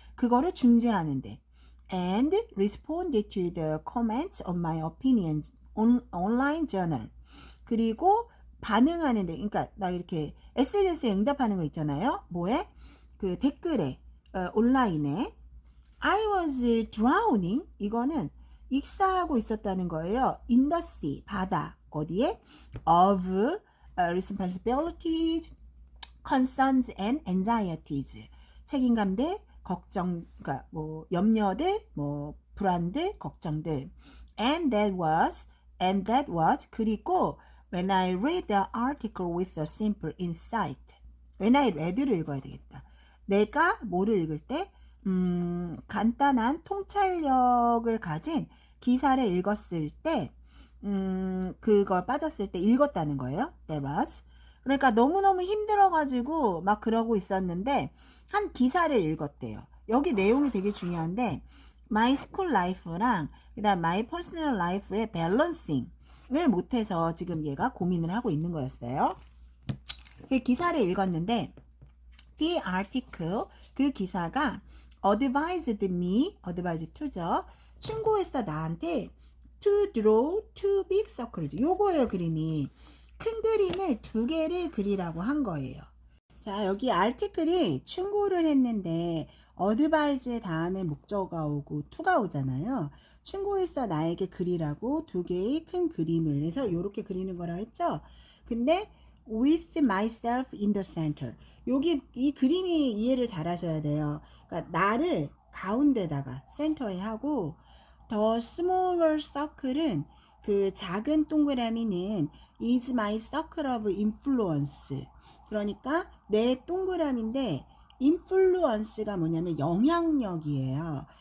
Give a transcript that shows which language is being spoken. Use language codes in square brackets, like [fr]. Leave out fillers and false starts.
[ko] 그거를 중재하는데 [en] and responded to the comments on my opinions online journal [ko] 그리고 반응하는데 그러니까 나 이렇게 SNS에 응답하는 거 있잖아요. 뭐에? 그 댓글에 온라인에 [en] I was drowning [ko] 이거는 익사하고 있었다는 거예요. [en] in the sea [ko] 바다 어디에? [en] of responsibilities, concerns and anxieties [ko] 책임감들, 걱정, 그러니까 뭐 염려들, 뭐 불안들, 걱정들 [en] and that was [ko] 그리고 [en] when I read the article with a simple insight when I read를 [ko] 읽어야 되겠다. 내가 뭐를 읽을 때 간단한 통찰력을 가진 기사를 읽었을 때 그걸 빠졌을 때 읽었다는 거예요. [en] That was. [ko] 그러니까 너무너무 힘들어가지고 막 그러고 있었는데 한 기사를 읽었대요. 여기 내용이 되게 중요한데 [en] my school life [ko] 랑 그다음 [en] my personal life [ko] 의 밸런싱을 못해서 지금 얘가 고민을 하고 있는 거였어요. 그 기사를 읽었는데 [en] the article [ko] 그 기사가 advised to죠. 충고했어 나한테 [en] to draw two big circles. [ko] 요거예요 그림이. 큰 그림을 두 개를 그리라고 한 거예요. 자 여기 article이 충고를 했는데 advise 다음에 목적어가 오고 to가 오잖아요. 충고했어 나에게 그리라고 두 개의 큰 그림을 해서 이렇게 그리는 거라 했죠. 근데 [en] with myself in the center. [ko] 여기 이 그림이 이해를 잘 하셔야 돼요. 그러니까 나를 가운데다가 센터에 하고 [en] the smaller circle [ko] 은 그 작은 동그라미는 [en] is my circle of influence. [ko] 그러니까 내 동그라미인데 influence가 뭐냐면 영향력이에요.